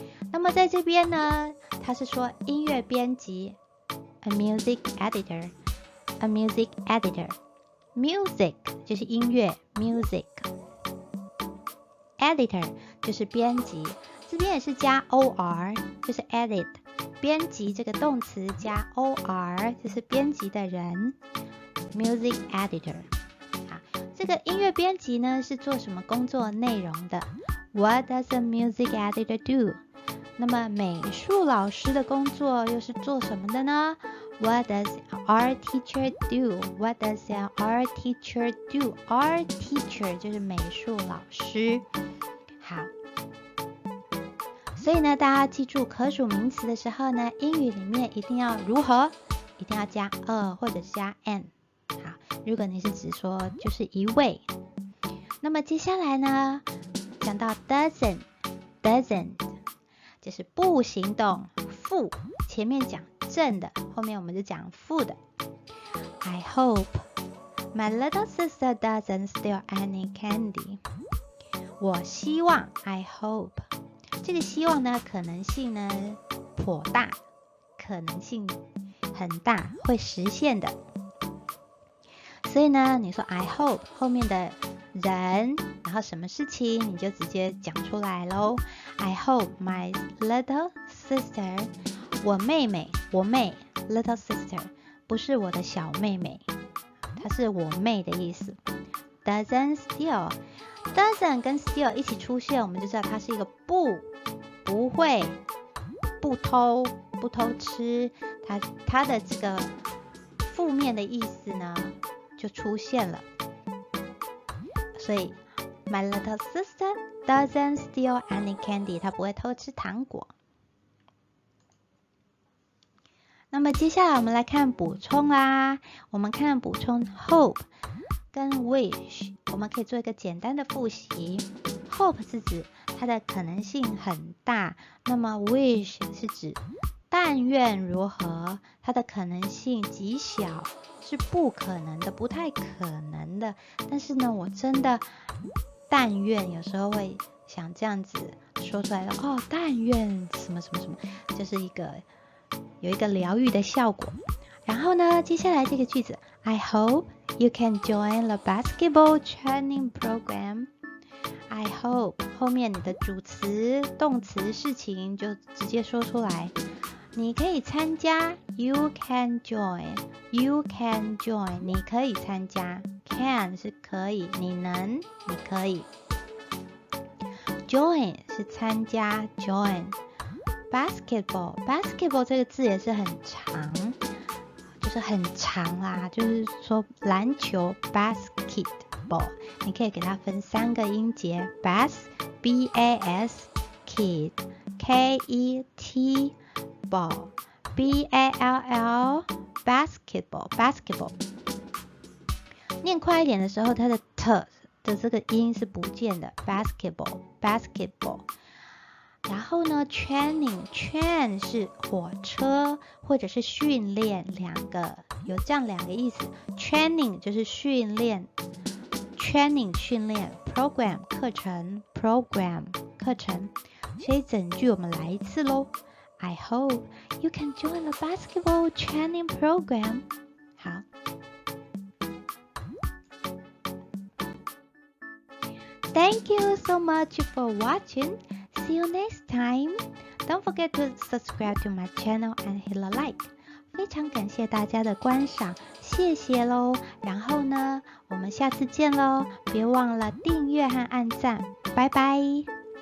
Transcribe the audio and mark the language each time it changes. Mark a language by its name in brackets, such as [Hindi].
[Chinese] 那么在这边呢它是说音乐编辑 A music editor A music editor Music 就是音乐 Music Editor 就是编辑，这边也是加 OR 就是 edit 编辑这个动词加 OR 就是编辑的人 Music editor。好，这个音乐编辑呢是做什么工作内容的 [English] What does a music editor do？ [Chinese] 那么美术老师的工作又是做什么的呢 [English] What does art teacher do? What does an art teacher do? [Chinese] Art teacher 就是美术老师。好，所以呢大家记住可数名词的时候呢英语里面一定要如何，一定要加或者是加 an。好，如果你是只说就是一位。那么接下来呢讲到 doesn't 就是不行动负，前面讲正的，后面我们就讲负的。 [English] I hope my little sister doesn't steal any candy。 [Chinese] 我希望 I hope 这个希望呢可能性呢颇大，可能性很大，会实现的。所以呢你说 I hope 后面的人然后什么事情你就直接讲出来咯。 [English] I hope my little sister [Chinese] 我妹 little sister 不是我的小妹妹，它是我妹的意思。 Doesn't steal Doesn't 跟 steal 一起出现，我们就知道它是一个不会不偷吃，它的这个负面的意思呢就出现了。所以 [English] My little sister doesn't steal any candy， [Chinese] 她不会偷吃糖果。那么接下来我们来看补充啦。我们看补充 hope 跟 wish， 我们可以做一个简单的复习。 hope 是指它的可能性很大，那么 wish 是指但愿如何，它的可能性极小，是不可能的，不太可能的。但是呢我真的但愿有时候会想这样子说出来的哦，但愿什么什么什么，就是有一个疗愈的效果。然后呢接下来这个句子 [English] I hope you can join the basketball training program。 I [Chinese] I hope 后面你的主词、动词、事情就直接说出来。你可以参加 [English] ，You can join. You can join. [Chinese] 你可以参加 ，can 是可以，你能，你可以。 Join 是参加 ，join。Basketball 这个字也是很长，就是很长啦，就是说篮球 basketball， 你可以给它分3个音节 ，bas b-a-s kid k-e-t ball b-a-l-l basketball。念快一点的时候，它的 t 的这个音是不见的 ，basketball。然后呢 ，train 是火车或者是训练，有这样2个意思。 training 就是训练 ，training 训练 ，program 课程 ，program 课程。所以整句我们来一次咯。 [English] I hope you can join the basketball training program。 [Chinese] 好。 [English] Thank you so much for watching. See you next time. Don't forget to subscribe to my channel and hit a like. [Chinese] 非常感谢大家的观赏，谢谢咯。然后呢，我们下次见咯，别忘了订阅和按赞，拜拜。